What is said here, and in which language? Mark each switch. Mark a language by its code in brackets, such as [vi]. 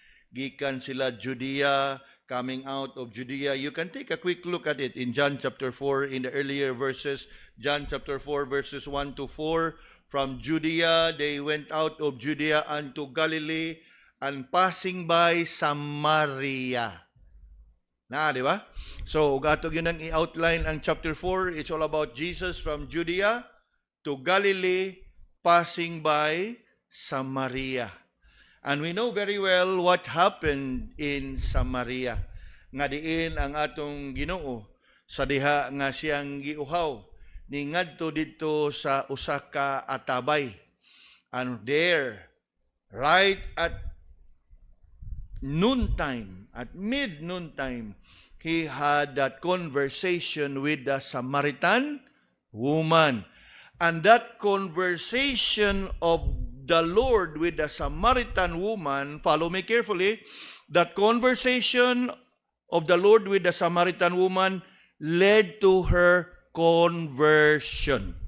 [ceb] Gikan sila [en] Judea, coming out of Judea. You can take a quick look at it in John chapter 4 in the earlier verses. John chapter 4 verses 1 to 4. From Judea, they went out of Judea unto Galilee and passing by Samaria. Na, di ba? [ceb] So, gatog yun ang i-outline ang chapter 4. [en] It's all about Jesus from Judea to Galilee, passing by Samaria. And we know very well what happened in Samaria. [ceb] Nga diin ang atong Ginoo sa diha nga siyang giuhaw ni ngadto dito sa usa ka atabay. [en] And there, right at noontime, at mid-noon time, he had that conversation with the Samaritan woman. And that conversation of the Lord with the Samaritan woman, follow me carefully, that conversation of the Lord with the Samaritan woman led to her conversion.